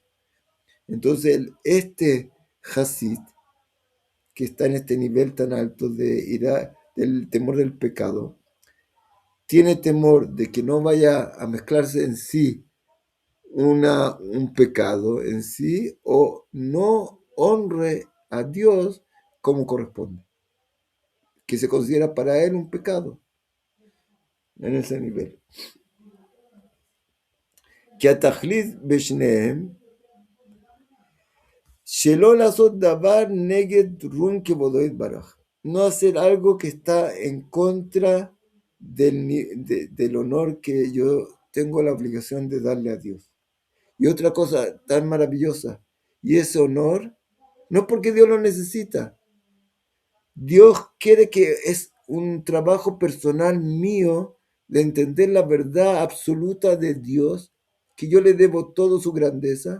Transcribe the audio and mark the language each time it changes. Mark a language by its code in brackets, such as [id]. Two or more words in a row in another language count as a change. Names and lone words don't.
[es] Entonces, este Hasid, que está en este nivel tan alto del temor del pecado, tiene temor de que no vaya a mezclarse en sí un pecado en sí o no honre a Dios como corresponde, que se considera para él un pecado en ese nivel. [he] Que שתכלית בשניהם שלא לעשות דבר נגד רום כבודו יתברך, [es] no hacer algo que está en contra del honor que yo tengo la obligación de darle a Dios. Y otra cosa tan maravillosa, y ese honor, no es porque Dios lo necesita. Dios quiere que es un trabajo personal mío de entender la verdad absoluta de Dios, que yo le debo todo su grandeza.